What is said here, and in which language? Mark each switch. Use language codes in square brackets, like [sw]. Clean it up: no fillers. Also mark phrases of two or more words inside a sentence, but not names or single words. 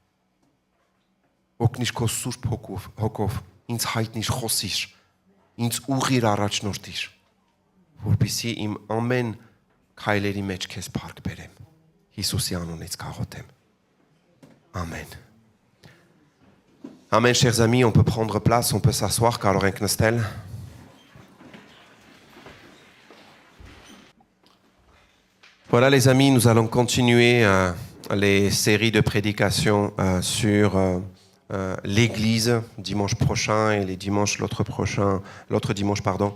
[hy] Օգնիր քո Սուրբ Հոգով, ինձ հայտնիր, խոսիր, ինձ ուղղիր առաջնորդիր, որպեսզի իմ ամեն քայլերի մեջ քեզ փառք բերեմ։ Հիսուսի անունից կաղոթեմ։ Amen. [fr] Amen, chers amis, on peut prendre place, on peut s'asseoir, [hy] կարող ենք նստել։ [fr] Voilà les amis, nous allons continuer les séries de prédications sur l'église dimanche prochain et les dimanches l'autre dimanche pardon.